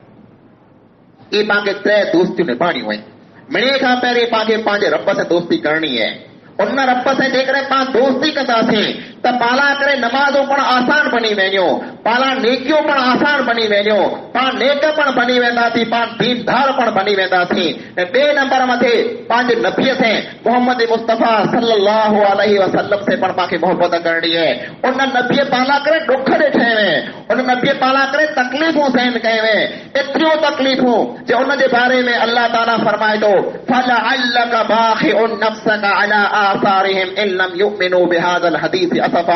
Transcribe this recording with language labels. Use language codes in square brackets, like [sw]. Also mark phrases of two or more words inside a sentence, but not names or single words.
[sd] ये पांखे 3 दोस्तियूं निभाणियूं आहिनि। मिणे खां पहिरीं पांखे पंहिंजे रब सां दोस्ती करणी आहे। उन रब से जेकॾहिं पाण दोस्ती कंदासीं त पाला करे नमाज़ूं पण आसान बनी वेंदियूं, पाला नेकियूं पण आसान बनी वेंदियूं, पाण नेक पण बनी वेंदासीं, पाण दीनदार पण बनी वेंदासीं। ऐं 2 नंबर मथे पंहिंजे नबीअ से मोहम्मद मुस्तफ़ा [ar] صلى الله عليه وسلم [sd] से पण पांखे मोहब्बत करणी आहे। उन नबीअ पाला करे दुख ॾिठे हुए, उन नबीअ पाला करे तकलीफ़ूं सहन कयूं हुए, एतिरियूं तकलीफ़ूं जो उन जे बारे में [ar] الله تعالى [sd] फरमाए थो [ar] فلعلك باخع نفسك على آثارهم إن لم يؤمنوا بهذا الحديث أسفا.